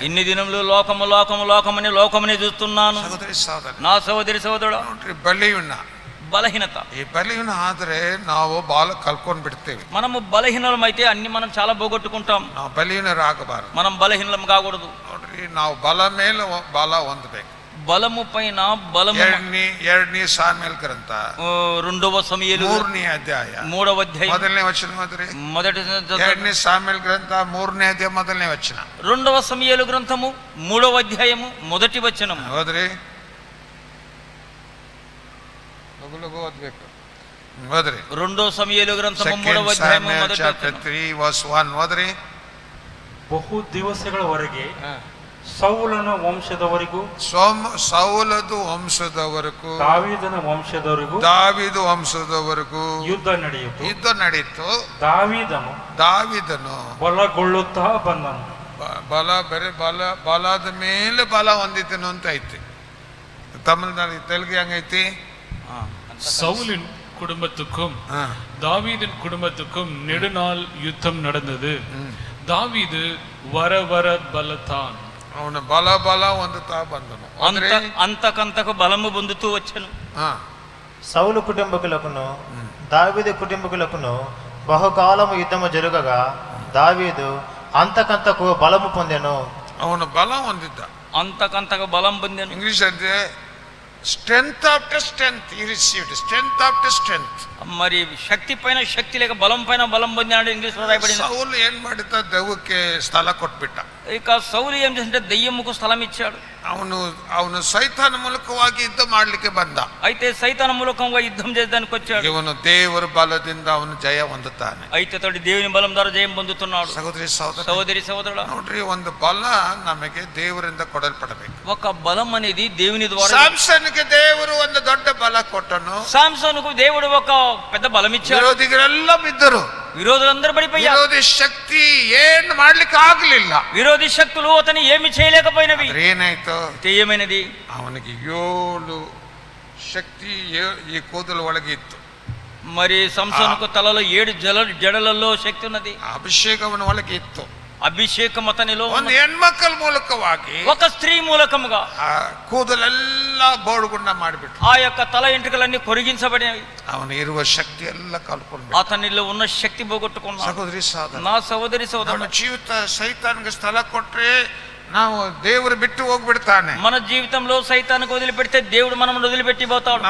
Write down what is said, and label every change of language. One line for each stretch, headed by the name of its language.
Telugu: ఇన్ని దినములు లోకము లోకము లోకమని లోకమని చూస్తున్నాను.
Kannada: ಸಹೋದರಿ ಸಹೋದರ,
Telugu: నా సహోదరి సహోదరుడా,
Kannada: ನೋಡ್ರಿ ಬಲಿಯುನ್ನ,
Telugu: బలహీనత.
Kannada: ಈ ಬಲಿಯುನ್ನ ಆದ್ರೆ ನಾವು ಬಾಲ ಕಲ್ಕೊಂಡ್ ಬಿಡ್ತೇವೆ.
Telugu: మనము బలహీనమైతే అన్ని మనం చాలా పోగొట్టుకుంటాం.
Kannada: ನಾವು ಬಲಿಯುನರಾಗಬಾರದು.
Telugu: మనం బలహీనం కాకూడదు.
Kannada: ನೋಡ್ರಿ, ನಾವು ಬಲ ಮೇಲೆ ಬಲ ಹೊಂದಬೇಕು.
Telugu: బలము పైన బలము.
Kannada: ಎರಡನೇ ಸಾಮ್ಯಲ್ ಗ್ರಂಥ
Telugu: 2వ సమూయేలు
Kannada: 3ನೇ ಅಧ್ಯಾಯ
Telugu: 3వ అధ్యాయం
Kannada: 1ನೇ ವಚನ ಓದ್ರಿ.
Telugu: మొదటి
Kannada: 2ನೇ ಸಾಮ್ಯಲ್ ಗ್ರಂಥ 3ನೇ ಅಧ್ಯಾಯ 1ನೇ ವಚನ.
Telugu: 2వ సమూయేలు గ్రంథము 3వ అధ్యాయము మొదటి వచనం
Kannada: ಓದ್ರಿ, ಲಘು ಓದ್ಬೇಕು. ಓದ್ರಿ
Telugu: 2వ సమూయేలు గ్రంథము 3వ అధ్యాయము మొదటి వచనం.
Kannada: 3:1 ಓದ್ರಿ. ಬಹು ದಿವಸಗಳವರೆಗೆ ಸೌಲನ ವಂಶದವರಿಗೂ ಸೌಲದು ವಂಶದವರೆಗೂ ದಾವೀದನ ವಂಶದವರಿಗೂ ದಾವೀದು ವಂಶದವರೆಗೂ ಯುದ್ಧ ನಡೆಯಿತು. ದಾವೀದನು ಬಲಗೊಳ್ಳುತ್ತಾ ಬಂದನು. ಬಲ ಬೇರೆ ಬಲದ ಮೇಲೆ ಬಲ ಹೊಂದಿದ್ದನು ಅಂತ ಐತಿ. ತಮಿಳ್ನಾಡು ತೆಲುಗು ಹೆಂಗೈತಿ?
Tamil: சவுலின் குடும்பத்துக்கும் தாவீதின் குடும்பத்துக்கும் நெடுநாள் யுத்தம் நடந்தது. தாவீது வர வர பலத்தான்.
Kannada: ಅವನು ಬಲ ಹೊಂದುತ್ತಾ ಬಂದನು.
Telugu: అంతకంతకు బలము పొందుతూ వచ్చెను. సౌలు కుటుంబకులకును దావీదు కుటుంబకులకును బహుకాలము యుద్ధము జరుగగా దావీదు అంతకంతకు బలము పొందెను.
Kannada: ಅವನು ಬಲ ಹೊಂದಿದ್ದ.
Telugu: అంతకంతకు బలం పొందెను.
Kannada: ಇಂಗ್ಲಿಷ್ ಅಂದ್ರೆ
English: Strength after strength he received, strength after strength.
Telugu: మరి శక్తి పైన శక్తి లేక బలం పైన బలం పొందాడు. ఇంగ్లీష్ లో రాయబడింది.
Kannada: ಸೌಲ್ ಏನ್ ಮಾಡಿದ್ದ? ದೆವ್ವಕ್ಕೆ ಸ್ಥಳ ಕೊಟ್ಬಿಟ್ಟ.
Telugu: ఇక సౌలు ఏం చేసింటే దెయ్యముకు స్థలం ఇచ్చాడు.
Kannada: ಅವನು ಸೈತಾನ ಮೂಲಕವಾಗಿ ಯುದ್ಧ ಮಾಡ್ಲಿಕ್ಕೆ ಬಂದ.
Telugu: అయితే సైతాన మూలకంగా యుద్ధం చేసేదానికి వచ్చాడు.
Kannada: ಇವನು ದೇವರ ಬಲದಿಂದ ಅವನು ಜಯ ಹೊಂದುತ್ತಾನೆ.
Telugu: అయితే అతడు దేవుని బలం ద్వారా జయం పొందుతున్నాడు. సహోదరి సహోదరుడా,
Kannada: ನೋಡ್ರಿ, ಒಂದು ಬಲ ನಮಗೆ ದೇವರಿಂದ ಕೊಡಲ್ಪಡಬೇಕು.
Telugu: ఒక బలం అనేది దేవుని ద్వారా.
Kannada: ಸಾಮ್ಸನ್ಗೆ ದೇವರು ಒಂದು ದೊಡ್ಡ ಬಲ ಕೊಟ್ಟನು.
Telugu: సామ్సోనుకు దేవుడు ఒక పెద్ద బలం ఇచ్చాడు.
Kannada: ವಿರೋಧಿಗಳೆಲ್ಲ ಬಿದ್ದರು.
Telugu: విరోధులందరూ పడిపోయారు.
Kannada: ವಿರೋಧಿ ಶಕ್ತಿ ಏನ್ ಮಾಡ್ಲಿಕ್ಕೆ ಆಗ್ಲಿಲ್ಲ.
Telugu: విరోధి శక్తులు అతని ఏమి చేయలేకపోయినవి.
Kannada: ಏನಾಯ್ತು?
Telugu: ఏమైనది?
Kannada: ಅವನಿಗೆ 7 ಶಕ್ತಿ ಈ ಕೂದಲು ಒಳಗೆ ಇತ್ತು.
Telugu: మరి సంసోనుకు తలలో 7 జడలలో శక్తి ఉన్నది.
Kannada: ಅಭಿಷೇಕ ಅವನ ಒಳಗೆ ಇತ್ತು.
Telugu: అభిషేకం అతనిలో.
Kannada: ಒಂದು ಹೆಣ್ಮಕ್ಕಳ ಮೂಲಕವಾಗಿ
Telugu: ఒక స్త్రీ మూలకముగా
Kannada: ಕೂದಲೆಲ್ಲ ಬೋಳುಗುಂಡ ಮಾಡಿಬಿಟ್ರು.
Telugu: ఆ యొక్క తల ఎంట్రుకలన్నీ కొరిగించబడినవి.
Kannada: ಅವನು ಇರುವ ಶಕ್ತಿ ಎಲ್ಲ ಕಳ್ಕೊಂಡು
Telugu: అతనిలో ఉన్న శక్తి పోగొట్టుకున్నాడు.
Kannada: ಸಹೋದರಿ ಸಹೋದರ,
Telugu: నా సహోదరి సహోదరుడు,
Kannada: ನಮ್ಮ ಜೀವಿತ ಸೈತಾನ್ಗೆ ಸ್ಥಳ ಕೊಟ್ರೆ ನಾವು ದೇವರು ಬಿಟ್ಟು ಹೋಗ್ಬಿಡ್ತಾನೆ.
Telugu: మన జీవితంలో సైతానికి వదిలిపెడితే దేవుడు మనం వదిలిపెట్టి పోతాడు.